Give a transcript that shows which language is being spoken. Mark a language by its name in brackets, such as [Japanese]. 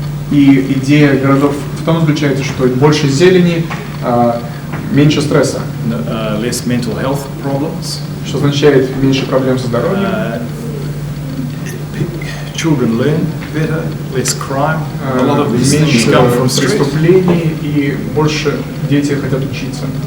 [Russian] И идея городов в том заключается, что больше зелени, меньше стресса. [English] Less mental health problems. [Russian] Что означает меньше проблем со здоровьем. [English] Children learn better, less crime. A lot of these things [Russian] Меньше [English] come from stress. [Russian] преступлений и больше дети хотят учиться.